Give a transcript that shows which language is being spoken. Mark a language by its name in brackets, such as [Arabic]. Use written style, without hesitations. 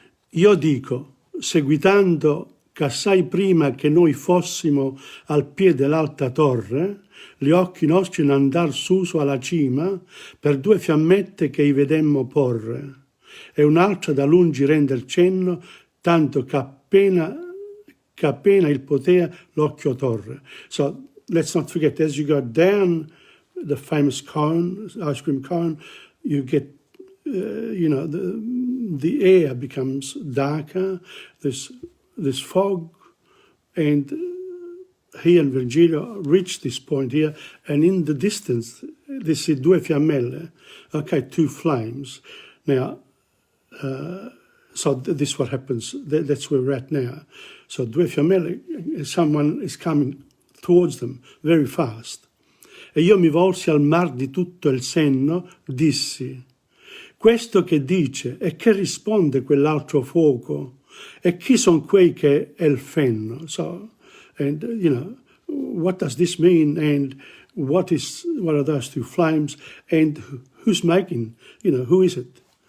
[Italian] Io dico, seguitando ch'assai prima che noi fossimo al piede dell'alta torre, gli occhi nostri n'andar su alla cima per 2 fiammette che i vedemmo porre, e un'altra da lungi render cenno, tanto qu'appena il potea l'occhio torre. [English] So let's not forget, as you go down the famous cone, ice cream cone, you get, the air becomes darker, there's fog, and he and Virgilio reach this point here, and in the distance they see 2 fiammelle, 2 flames. Now, so this is what happens, that's where we're at now. So 2 fiammelle, someone is coming towards them very fast. [Italian] E io mi volsi al mar di tutto il senno, dissi, questo che dice e che risponde quell'altro fuoco, e chi son quei che è il fenno? [English] So, and what does this mean, and what are those 2 flames, and who's making, who is it?